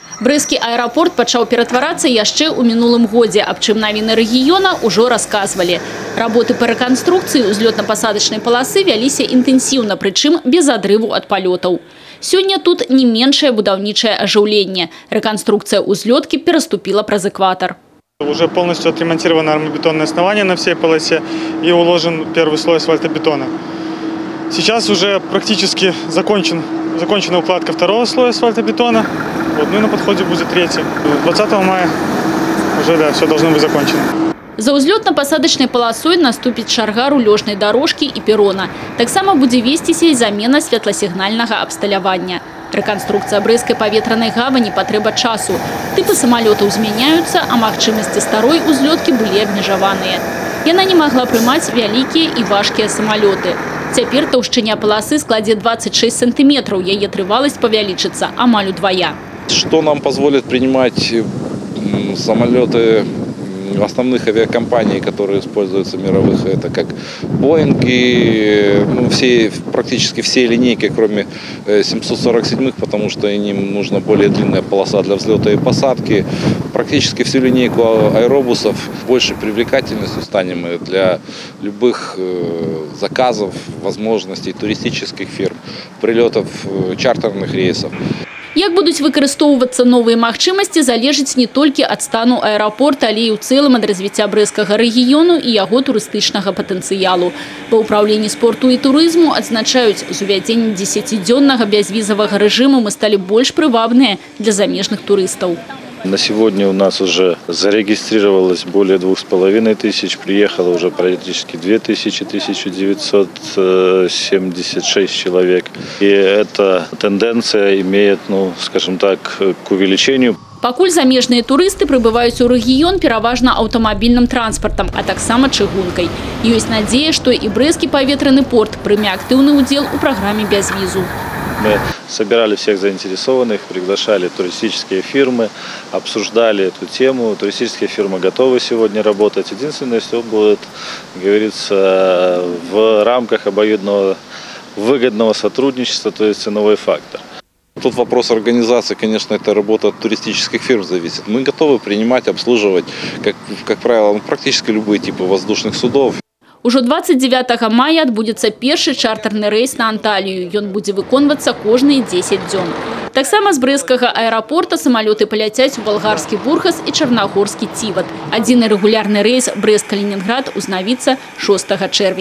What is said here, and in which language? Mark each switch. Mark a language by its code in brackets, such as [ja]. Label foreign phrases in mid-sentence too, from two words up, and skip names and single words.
[be] Брэсцкі аэрапорт пачаў ператварацца яшчэ ў мінулым годзе, аб чым навіны рэгіёна ўжо расказвалі. Работы па рэканструкцыі ўзлётна-пасадачнай паласы вяліся інтэнсіўна, прычым без адрыву ад палётаў. Сёння тут не меншае будаўнічае ажыўленне. Рэканструкцыя ўзлёткі пераступила праз экватар. [ru] Уже полностью отремонтировано армобетонное основание на всей полосе и уложен первый слой асфальтобетона. Сейчас уже практически закончена укладка второго слоя асфальтобетона. Вот, ну и на подходе будет третий. 20 мая уже все должно быть закончено. [be] За ўзлётна-пасадачнай паласой наступіць чарга рулёжнай дорожкі і перона. Таксама будзе весціся і замена святласігнальнага абсталявання. Рэканструкцыя брэсцкай паветранай гавані патрэба часу. Тыпы самалётаў змяняюцца, а магчымасці старой узлёткі былі абмежаваныя. Яна не магла прымаць вялікія і важкія самалёты. Цяпер таўшчыня паласы складзе 26 сантиметров, яе трываласць павялічыцца амаль удвая. [ru] Что нам позволит принимать самолеты основных авиакомпаний, которые используются мировых, это как Боинги, ну, практически все линейки, кроме 747-х, потому что им нужна более длинная полоса для взлета и посадки. Практически всю линейку аэробусов. Большей привлекательностью станем мы для любых заказов, возможностей туристических фирм, прилетов чартерных рейсов. [be] Як будуць выкарыстоўвацца новыя магчымасці, залежыць не толькі ад стану аэрапорта, але і ў цэлым ад развіцця брэсцкага рэгіёну і яго турыстычнага патэнцыялу. Па ўпраўленні спорту і турызму адзначаюць, з увядзеннем 10-дзённага бязвізавага рэжыму мы сталі больш прывабныя для замежных турыстаў. [ru] На сегодня у нас уже зарегистрировалось более 2500, приехало уже практически 1976 человек. И эта тенденция имеет, ну, скажем так, к увеличению. [be] Пакуль замежныя турысты прыбываюць у рэгіён пераважна аўтамабільным транспартам, а таксама чыгункай. Ёсць надзея, што і брэсцкі паветраны порт прыме актыўны ўдзел у праграме бязвізу. [ru] Мы собирали всех заинтересованных, приглашали туристические фирмы, обсуждали эту тему. Туристические фирмы готовы сегодня работать. Единственное, все будет, как говорится, в рамках обоюдного выгодного сотрудничества, то есть ценовой фактор. Тут вопрос организации, конечно, это работа от туристических фирм зависит. Мы готовы принимать, обслуживать, как правило, практически любые типы воздушных судов. [be] Ужо 29 мая адбудзецца першы чартарны рэйс на Анталію. Ён будзе выконвацца кожныя 10 дзён. Таксама з брэсцкага аэрапорта самалёты паляцяць у балгарскі Бурхас і чарнагорскі Ціват. Адзіны рэгулярны рэйс Брэст-Калінінград узнавіцца 6 чэрвеня.